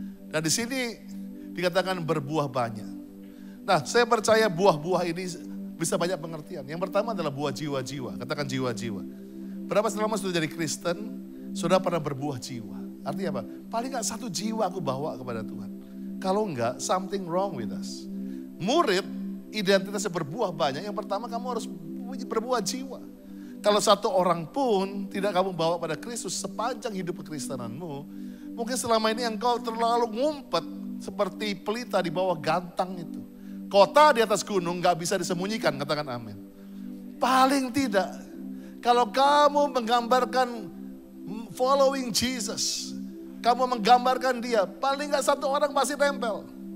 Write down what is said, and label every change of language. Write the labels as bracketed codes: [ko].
[id] Dan di sini dikatakan berbuah banyak. Nah, saya percaya buah-buah ini bisa banyak pengertian. Yang pertama adalah buah jiwa-jiwa. Katakan jiwa-jiwa. Berapa selama sudah jadi Kristen, sudah pernah berbuah jiwa. Artinya apa? Paling gak satu jiwa aku bawa kepada Tuhan. Kalau enggak, [en] something wrong with us. [id] Murid, identitasnya berbuah banyak. Yang pertama kamu harus berbuah jiwa. Kalau satu orang pun tidak kamu bawa pada Kristus sepanjang hidup kekristenanmu, mungkin selama ini engkau terlalu ngumpet seperti pelita di bawah gantang itu. Kota di atas gunung gak bisa disembunyikan, katakan amin. Paling tidak, kalau kamu menggambarkan [en] following Jesus, [id] kamu menggambarkan dia, paling gak satu orang pasti tempel.